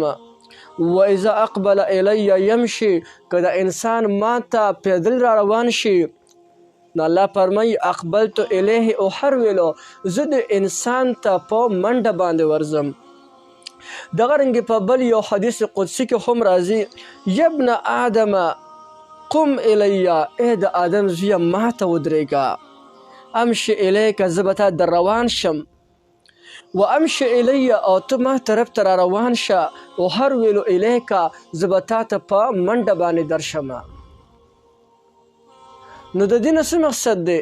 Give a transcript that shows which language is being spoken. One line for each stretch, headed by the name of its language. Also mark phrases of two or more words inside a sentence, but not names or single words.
Arabic: و اذا اقبل الی یمشي،
Pashto: که د انسان ماته پیدل را روان شي نو الله فرمایي
Arabic: اقبلت الیه احرولو،
Pashto: زه د انسان ته په منډه باندې ورځم. دغه رنګې په بل یو حدیث قدسي کې هم راځي
Arabic: یبن آدم قم الی،
Pashto: ای د آدم زویه ماته ودرېږه،
Arabic: امشي الیک،
Pashto: زه به تا در روان شم،
Arabic: و امشي الی،
Pashto: او ته ما طرف ته را روان شه،
Arabic: و هرولو الیک،
Pashto: زه به تا ته په منډه باندې درشم. نو د دې نه څه مقصد دی؟